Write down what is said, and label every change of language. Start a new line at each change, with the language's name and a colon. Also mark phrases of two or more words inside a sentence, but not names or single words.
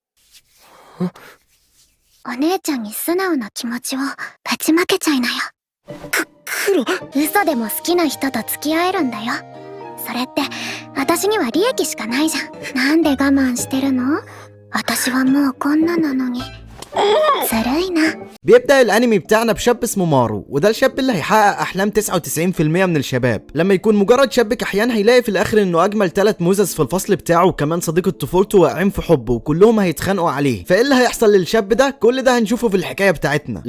Japanese: お姉ちゃんに素直な気持ちをぶちまけちゃいなよ。黒、嘘でも好きな人と付き合えるんだよ。それって私には利益しかないじゃん。なんで我慢してるの？私はもうこんななのに。ずるいな。
Arabic: بيبدأ الانمي بتاعنا بشاب اسمه مارو، وده الشاب اللي هيحقق احلام 99% من الشباب. لما يكون مجرد شاب كحيان هيلاقي في الاخر انه اجمل 3 موزز في الفصل بتاعه وكمان صديقة طفولته واقعين في حبه وكلهم هيتخانقوا عليه. فايه اللي هيحصل للشاب ده؟ كل ده هنشوفه في الحكاية بتاعتنا.